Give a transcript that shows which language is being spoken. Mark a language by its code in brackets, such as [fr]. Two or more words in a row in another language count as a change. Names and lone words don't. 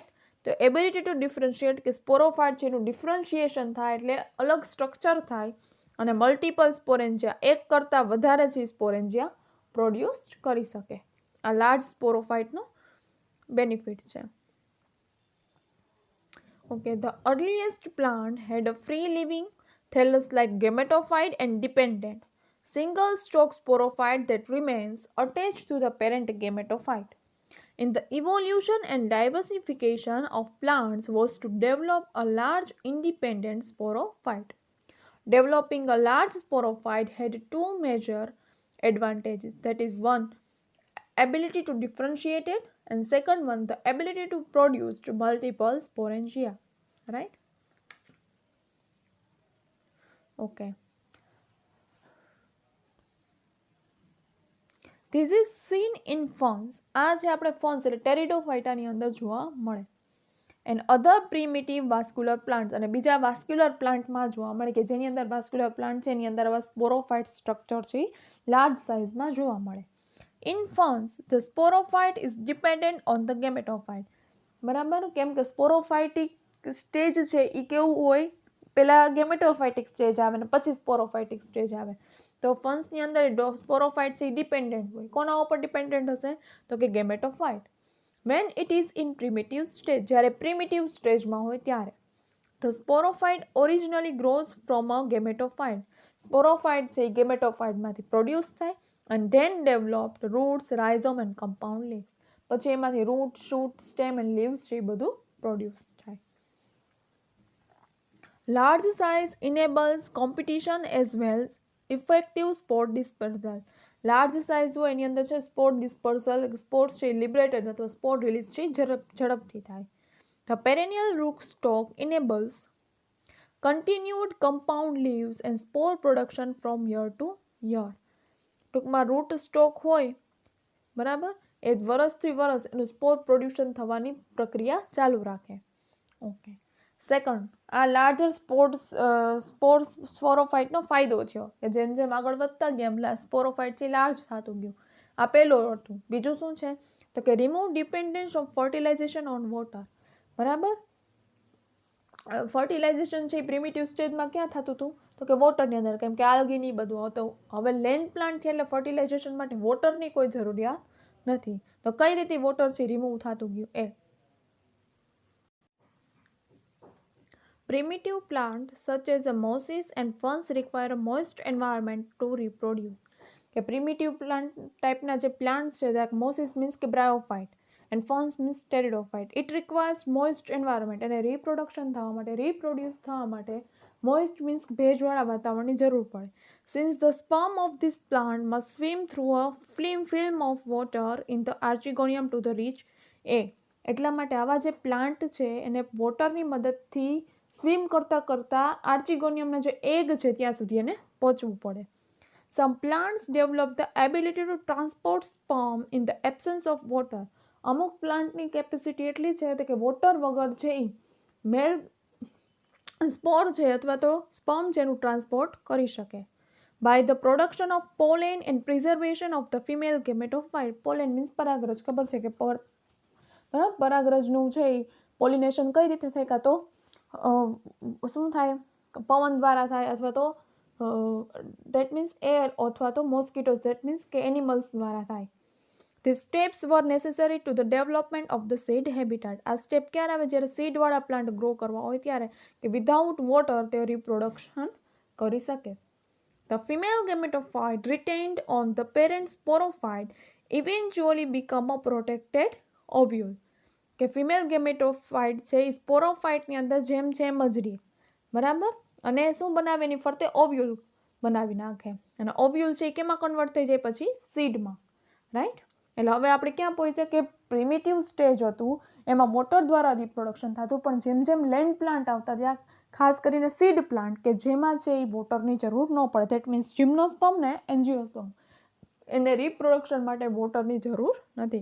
[gu] તો [en] ability to differentiate, [gu] કે સ્પોરોફાઇટ છે એનું ડિફરન્શિએશન થાય એટલે અલગ સ્ટ્રક્ચર થાય અને [en] multiple sporangia, [gu] એક કરતાં વધારે છે [en] sporangia produce [gu] કરી શકે. આ લાર્જ સ્પોરોફાઇટનો બેનિફિટ છે. [en] Okay, the earliest plant had a free living thallus like gametophyte and dependent single stalk sporophyte that remains attached to the parent gametophyte. In the evolution and diversification of plants was to develop a large independent sporophyte. Developing a large sporophyte had two major advantages, that is, one, ability to differentiate it, and second one, the ability to produce multiple sporangia, right? Okay. This is seen in ferns. [gu] આ જે આપણે ફર્ન્સ એટલે ટેરિડોફાઇટાની અંદર જોવા મળે. [en] And other primitive vascular plant, [gu] અને બીજા વાસ્ક્યુલર પ્લાન્ટમાં જોવા મળે કે જેની અંદર [en] vascular plant [gu] છે એની અંદર આવા [en] sporophyte structure [gu] છે લાર્જ સાઇઝમાં જોવા મળે. [en] In ferns the sporophyte is dependent on the gametophyte. [gu] બરાબર? કેમ કે [en] sporophytic stage [gu] છે એ કેવું હોય? પહેલાં [en] gametophytic stage [gu] આવે ને પછી [en] sporophytic stage [gu] આવે. તો ફંક્સની અંદર સ્પોરોફાઇટ છે એ ડિપેન્ડન્ટ હોય. કોના ઉપર ડિપેન્ડન્ટ હશે? તો કે ગેમેટોફાઇટ. [en] When it is in primitive stage, [gu] જ્યારે પ્રિમિટિવ સ્ટેજમાં હોય ત્યારે. [en] The sporophyte originally grows from a gametophyte. Sporophyte [gu] છે એ ગેમેટોફાઇટમાંથી પ્રોડ્યુસ થાય [en] and then developed roots, rhizome and compound leaves. [gu] પછી એમાંથી રૂટ, શૂટ, [en] stem and leaves [gu] છે એ બધું પ્રોડ્યુસ થાય. [en] Large size enables competition as well as effective spore dispersal. [gu] લાર્જ સાઇઝ હોય એની અંદર છે [en] spore dispersal, [gu] સ્પોર્સ છે લિબરેટેડ અથવા [en] spore release [gu] છે ઝડપથી થાય. [en] The perennial rootstock enables continued compound leaves and spore production from year to year. [gu] ટૂંકમાં [en] root stock [gu] હોય બરાબર, એ વરસથી વરસ એનું સ્પોર પ્રોડ્યુશન થવાની પ્રક્રિયા ચાલુ રાખે. ઓકે. સેકન્ડ, આ લાર્જર સ્પોરોફાઇટનો ફાયદો થયો કે જેમ જેમ આગળ વધતા ગયા સ્પોરોફાઇટ છે લાર્જ થતું ગયું. આ પહેલું હતું. બીજું શું છે? તો કે [en] remove dependence of fertilization on water. [gu] બરાબર, ફર્ટિલાઇઝેશન છે એ પ્રિમિટિવ સ્ટેજમાં ક્યાં થતું હતું? તો કે વોટરની અંદર, કેમ કે આલ્ગી ની બધું હતું. હવે [en] land plant [gu] છે એટલે ફર્ટિલાઇઝેશન માટે વોટરની કોઈ જરૂરિયાત નથી. તો કઈ રીતે વોટર છે રિમૂવ થતું ગયું? [en] એ primitive plants such as mosses and ferns require a moist environment to reproduce. [gu] કે [en] primitive plant [gu] ટાઈપના જે પ્લાન્ટ્સ છે, [en] mosses means [gu] કે બ્રાયોફાઇટ [en] and ferns means pteridophyte. It requires moist environment, [gu] અને રિપ્રોડક્શન થવા માટે, રિપ્રોડ્યુસ થવા માટે [en] moist means [gu] ભેજવાળા વાતાવરણની જરૂર પડે. [en] Since the sperm of these plant must swim through a film of water in the archegonium to the reach egg. [gu] એટલા માટે આવા જે પ્લાન્ટ છે એને વોટરની મદદથી સ્વિમ કરતાં આર્ચિગોનિયમના જે એગ છે ત્યાં સુધી એને પહોંચવું પડે. [en] Some plants develop the ability to transport sperm in the absence of water. અમુક પ્લાન્ટની કેપેસિટી એટલી છે કે વોટર વગર છે એ મેલ સ્પોર છે અથવા તો સ્પર્મ છે એનું ટ્રાન્સપોર્ટ કરી શકે. By the production of pollen and preservation of the female gametophyte. [gu] પોલેન મીન્સ પરાગરજ. ખબર છે કે બરાબર, પરાગરજનું છે એ પોલિનેશન કઈ રીતે થાય? કાં તો શું થાય? પવન દ્વારા થાય, અથવા તો [en] that means air, [gu] અથવા તો મોસ્કિટોઝ, [en] that means [gu] કે એનિમલ્સ દ્વારા થાય. [en] These steps were necessary to the development of the seed habitat. [gu] આ સ્ટેપ ક્યારે આવે? જ્યારે સીડવાળા પ્લાન્ટ ગ્રો કરવા હોય ત્યારે, કે [en] without water [gu] તે રિપ્રોડક્શન કરી શકે. [en] The female gametophyte retained on the parent sporophyte eventually become a protected ovule. [gu] કે ફિમેલ ગેમેટોફાઇટ છે એ સ્પોરોફાઇટની અંદર જેમ છે એમ જ રહે, બરાબર, અને શું બનાવે? એની ફરતે ઓવ્યુલ બનાવી નાખે. અને ઓવ્યુલ છે એ કેમાં કન્વર્ટ થઈ જાય? પછી સીડમાં, રાઈટ. એટલે હવે આપણે ક્યાં પહોંચ્યા કે પ્રિમિટિવ સ્ટેજ હતું એમાં મોટર દ્વારા રિપ્રોડક્શન થતું, પણ જેમ જેમ [en] land plant [gu] આવતા ત્યાં ખાસ કરીને [en] seed plant [gu] કે જેમાં છે એ વોટરની જરૂર ન પડે, [en] that means gymnosperm [gu] ને એન્જિયોસ્પર્મ, એને રિપ્રોડક્શન માટે વોટરની જરૂર નથી.